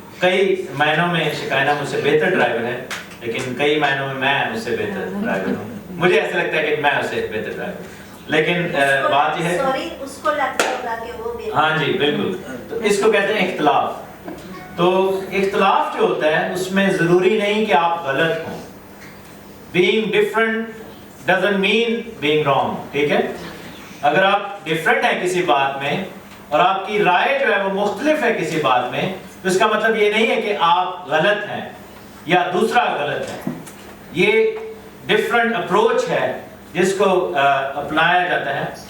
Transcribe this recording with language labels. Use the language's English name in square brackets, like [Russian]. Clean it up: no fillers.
[Urdu] کئی معنوں میں شکائنہ مجھ سے بہتر ڈرائیور ہے لیکن کئی معنوں میں اس سے بہتر ڈرائیور ہوں. مجھے ایسا لگتا ہے کہ میں اس سے بہتر ڈرائیور ہوں. لیکن بات یہ ہے سوری اس کو لگتا ہوگا کہ وہ بہتر. ہاں جی بالکل. تو اس کو کہتے ہیں اختلاف. تو اختلاف جو ہوتا ہے اس میں ضروری نہیں کہ آپ غلط ہوں. [English] being different doesn't mean being wrong. [Urdu] ٹھیک ہے, اگر آپ ڈفرینٹ ہیں کسی بات میں اور آپ کی رائے جو ہے وہ مختلف ہے کسی بات میں تو اس کا مطلب یہ نہیں ہے کہ آپ غلط ہیں یا دوسرا غلط ہے. یہ ڈفرینٹ اپروچ ہے جس کو اپنایا جاتا ہے.